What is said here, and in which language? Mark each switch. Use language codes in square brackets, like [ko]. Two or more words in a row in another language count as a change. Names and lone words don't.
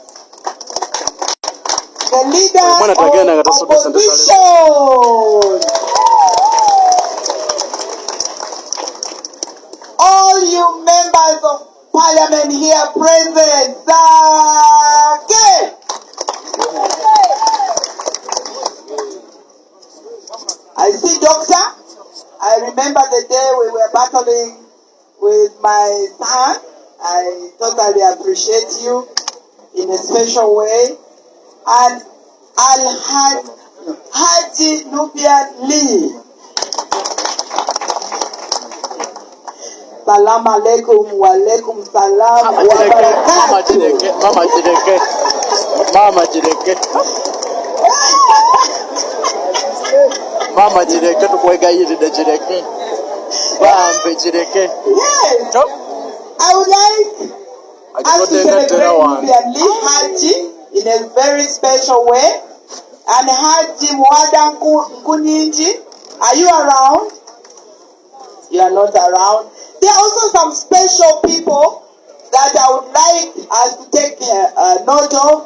[en] the leaders of opposition, all you members of parliament here present, I see doctor. I remember the day we were battling with my son. I totally appreciate you in a special way. And Haji Nubian Lee. [ar] السلام عليكم وعليكم السلام وبركاته. Mama jireke tukwegayiride jireke. Bambe jireke. [en] Yes. I would like us to celebrate Nubian Lee Haji in a very special way. And Haji Mwada Nkuninji, are you around? You are not around. There are also some special people that I would like us to take note of.